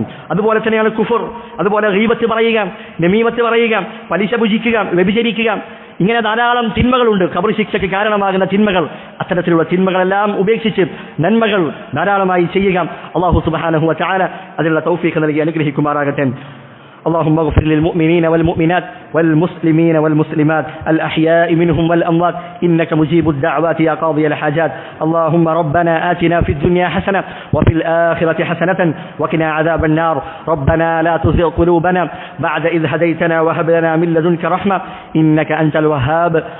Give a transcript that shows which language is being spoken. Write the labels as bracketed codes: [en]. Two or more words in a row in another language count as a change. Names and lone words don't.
[ml] അതുപോലെ തന്നെയാണ് കുഫർ, അതുപോലെ ഗീബത്ത് പറയുക, നമീമത്ത് പറയുക, പലിശ ഭുജിക്കുക, വ്യഭിചരിക്കുക, ഇങ്ങനെ ധാരാളം തിന്മകളുണ്ട്, ഖബർ ശിക്ഷയ്ക്ക് കാരണമാകുന്ന തിന്മകൾ. അത്തരത്തിലുള്ള തിന്മകളെല്ലാം ഉപേക്ഷിച്ച് നന്മകൾ ധാരാളമായി ചെയ്യുക. [ar] الله سبحانه وتعالى [ml] അതിനുള്ള തൗഫീഖ് നൽകി അനുഗ്രഹിക്കുമാറാകട്ടെ. [ar] اللهم اغفر للمؤمنين والمؤمنات والمسلمين والمسلمات الأحياء منهم والأموات إنك مجيب الدعوات يا قاضي الحاجات. اللهم ربنا آتنا في الدنيا حسنة وفي الآخرة حسنة وقنا عذاب النار. ربنا لا تزغ قلوبنا بعد إذ هديتنا وهب لنا من لدنك رحمة إنك أنت الوهاب.